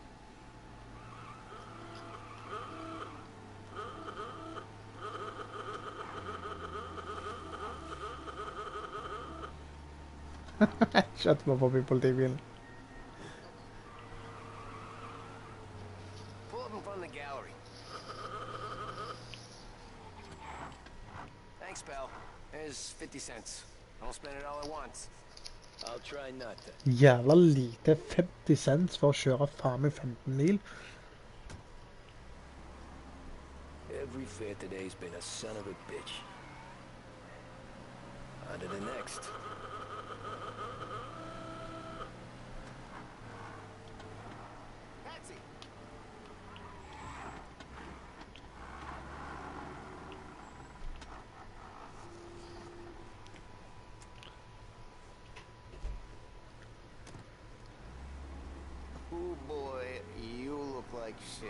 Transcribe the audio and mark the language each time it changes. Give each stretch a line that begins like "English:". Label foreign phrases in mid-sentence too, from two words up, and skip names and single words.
English: Shut up, people TV. Pull up in front of the gallery. Thanks, pal. Here's 50 cents. Don't spend it all at once. I'll try not to.
Norwegian: Jævla lite 50 cents for å kjøre faen meg 15 mil.
English: Every fare today's been a son of a bitch. On to the next. Taxi. Oh boy, you look like shit.